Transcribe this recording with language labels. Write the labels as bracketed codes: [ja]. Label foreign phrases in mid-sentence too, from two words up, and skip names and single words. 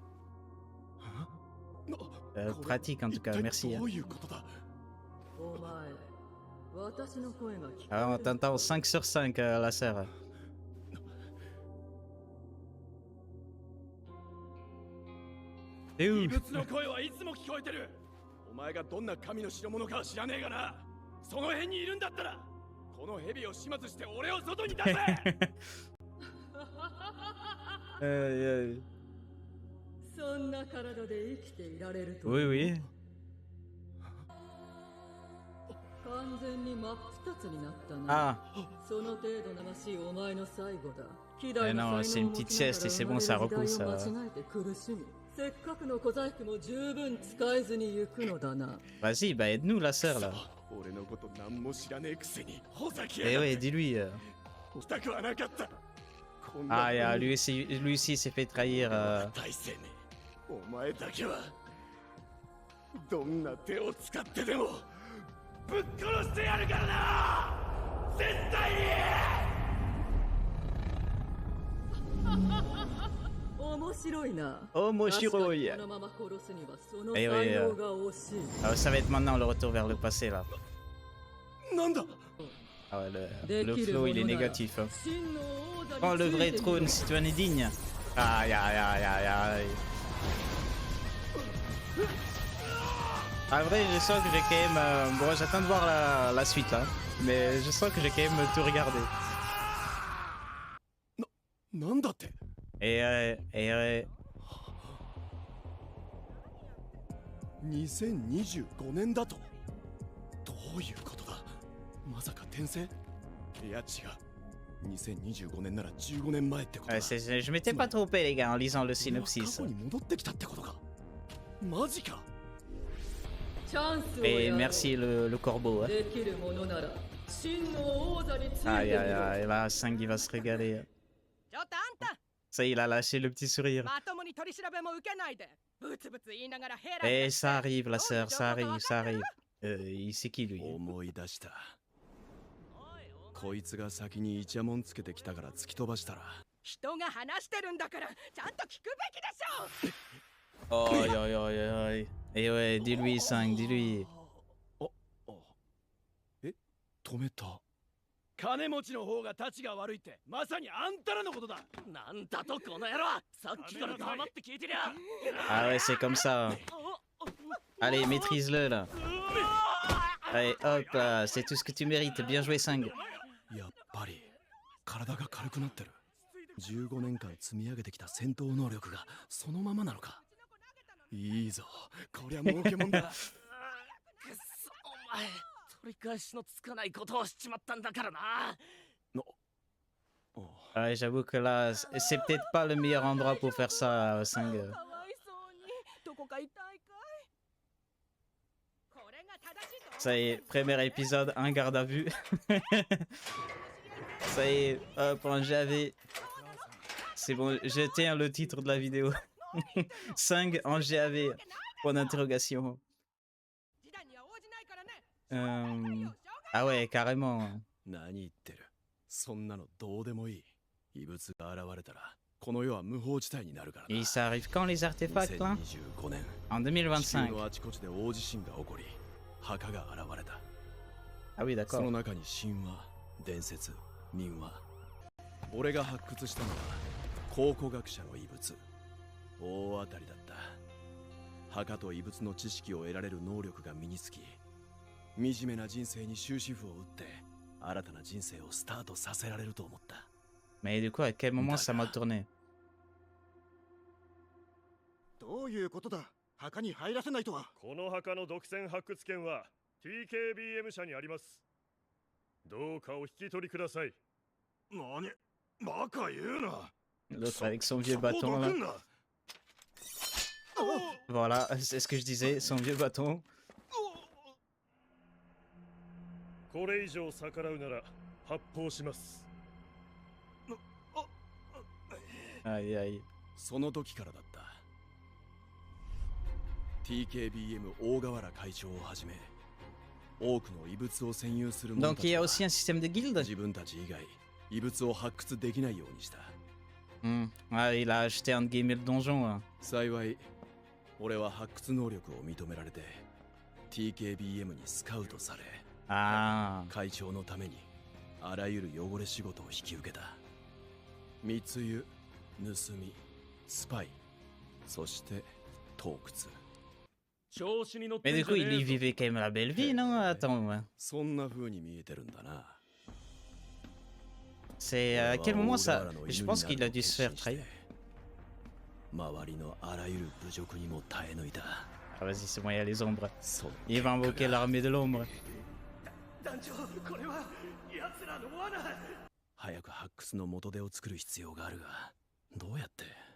[fr] Pratique en tout cas, merci. Ah, on t'entend 5 sur 5, la sœur. Et où? [ja] お前がどんな神の代物かは知らねえがな。その辺にいるんだったら、この蛇を始末して俺を外に出せ。そんな体で生きていられると。 [fr] Oui, oui. [ja] 完全に真っ二つになったな。その程度ならしいお前の最後だ。 [fr] Mais non, c'est une petite sieste et c'est bon, ça repousse. [ja] せっかくの小細工も十分使えずに行くのだな。 [fr] Vas-y, bah aide-nous la sœur là. [ja] 俺のこと何も知らねえくせにほざき Eh やがっ [fr] ouais, [ja] て。 [fr] dis-lui. [ja] 来たくはなかった。 [fr] Ah, yeah, lui aussi s'est fait trahir. [ja] 大青年、お前だけはどんな手を使ってでもぶっ殺してやるからな。絶対に。面白いな。面白い。このまま殺すにはその Eh 才 [fr] oui, [ja] 能が惜しい。 [fr] ça va être maintenant le retour vers le passé là. [ja] なんだ。 [fr] Ah ouais, le flow il est négatif. Hein. Prends le vrai trône si tu en es digne. Aïe aïe aïe aïe aïe. En vrai, je sens que j'ai quand même. Bon, j'attends de voir la suite là. Mais je sens que j'ai quand même tout regardé. [ja] なんだって。 [fr] Et [ja] 2025年だと。どういうことだ。まさか転生。いや違う。2025年なら15年前ってことだ。 [fr] je m'étais pas trompé les gars en lisant le synopsis. [ja] 過去に戻ってきたってことか。マジか。 [fr] Et merci le corbeau. Hein. Aïe aïe aïe, là, 5 il va se régaler. Ça il a lâché le petit sourire. Et ça arrive la sœur, ça arrive, ça arrive. Il sait qui lui. [ja] 思い出した。こいつが先にイチャモンつけてきたから突き飛ばしたら。人が話してるんだからちゃんと聞くべきでしょ。 [fr] Aïe aïe aïe aïe. Et ouais, dis-lui 5, dis-lui. [ja] え、止めた。金持ちの方が立ちが悪いってまさにあんたらのことだ。なんだとこの野郎。さっきから黙って聞いてりゃ。 [fr] Ah ouais, c'est comme ça. Allez, maîtrise-le là. Allez, hop là, c'est tout ce que tu mérites. Bien joué 5. [ja] やっぱり体が軽くなってる。15年間積み上げてきた戦闘能力がそのままなのか。いいぞ、こりゃ儲けもんだ。くっそ、お前取り返しのつかないことをしちまったんだからな。 [fr] Ouais, j'avoue que là, c'est peut-être pas le meilleur endroit pour faire ça, 5. Ça y est, premier épisode, un garde à vue. Ça y est, hop, en GAV. C'est bon, je tiens le titre de la vidéo. 5 en GAV. Point d'interrogation. Ah ouais, carrément. [ja] 何言ってる。そんなのどうでもいい。異物が現れたら、この世は無法地帯になるからな。 [fr] Et ça arrive quand les artefacts là? [ja] 2025年。 [fr] En 2025. [ja] 地球のあちこちで大地震が起こり、墓が現れた。 [fr] Ah oui, [ja] そ [fr] d'accord. [ja] の中に神話、伝説、民話。俺が発掘したのは考古学者の遺物。大当たりだった。墓と遺物の知識を得られる能力が身につき、惨めな人生に終止符を打って新たな人生をスタートさせられると思った。 [fr] Mais du coup, à quel moment ça m'a tourné? [ja] どういうことだ。墓に入らせないとは。この墓の独占発掘権は TKBM 社にあります。どうかお引き取りください。何、バカ言うな。 [fr] L'autre avec son vieux bâton là. Voilà, c'est ce que je disais, son vieux bâton. [ja] これ以上逆らうなら発砲します。 [fr] Aïe aïe. [ja] その時からだった。TKBM 大河原会長をはじめ、 [fr] Donc il y a aussi un système de guilde. Ah, il a acheté entre guillemets le donjon. Hein. Ah. [ja] あらゆる汚れ仕事を引き受けた。密輸、盗み、スパイ、そして盗掘。 [fr] Mais du coup, il y vivait quand même la belle vie, non? Attends, ouais. [ja] そんな風に見えてるんだな。 [fr] C'est à quel moment ça? Je pense qu'il a dû se faire trahir. [ja] 周りのあらゆる侮辱にも耐え抜いた。 [fr] Ah, vas-y, c'est bon, il y a les ombres. Il va invoquer l'armée de l'ombre. [ja] 早く発掘の元手を作る必要があるが、どうやって？